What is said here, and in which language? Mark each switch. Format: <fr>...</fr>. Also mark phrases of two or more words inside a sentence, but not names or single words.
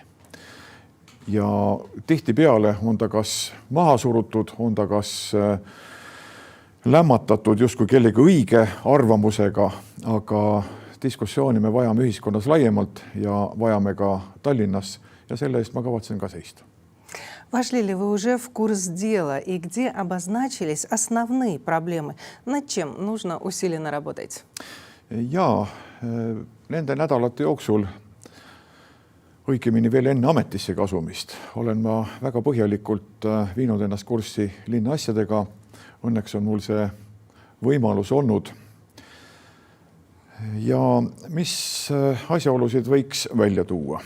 <et>Ja tihtipeale on ta kas maha surutud, on ta kas lämmatatud justkui kellegi õige arvamusega, aga diskussiooni me vajame ühiskonnas laiemalt ja vajame ka Tallinnas ja selle eest ma kavatsen ka seista.</et> <ru>Вошли ли вы уже в курс дела и где обозначились основные проблемы? Над чем нужно усиленно работать?</ru> <et>Jaa, nende nädalate jooksul, õigemini veel enne ametisse kasumist, olen ma väga põhjalikult viinud ennast kurssi linna asjadega. Õnneks on mul see võimalus olnud. Ja mis asjaolusid võiks välja tuua?</et>